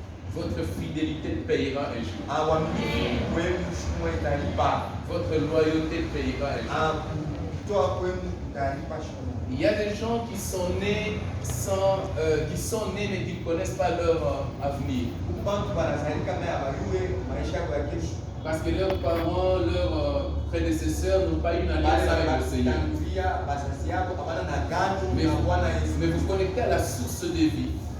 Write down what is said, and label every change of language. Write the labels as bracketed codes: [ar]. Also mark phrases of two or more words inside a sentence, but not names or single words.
[fr] Votre fidélité payera un jour. [sw] Uaminifu wenu siku moja utalipa. [fr] Votre loyauté payera un jour. [sw] Kutoa kwenu utalipa siku moja. [fr] Il y a des gens qui sont nés mais qui ne connaissent pas leur avenir. Parce que leurs parents, leurs prédécesseurs n'ont pas eu une alliance avec le Seigneur. Mais vous connectez à la source de vie.